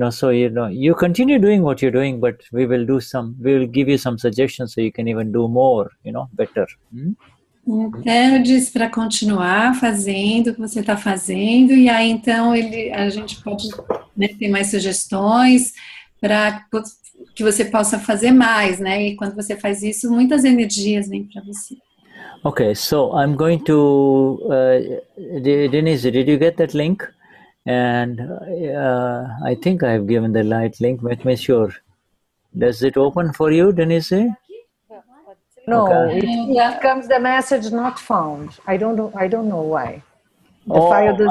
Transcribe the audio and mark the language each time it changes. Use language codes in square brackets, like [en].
[en] So you continue doing what you're doing, but we will give you some suggestions so you can even do more, better. [pt] Então, eu disse para continuar fazendo o que você está fazendo, e aí então a gente pode ter mais sugestões para que você possa fazer mais, né? E quando você faz isso, muitas energias vêm para você. [en] Okay, so I'm going to, Denize, did you get that link? And I think I've given the right link, let me sure. Does it open for you, Denize? No, it comes the message not found. I don't know why. The file doesn't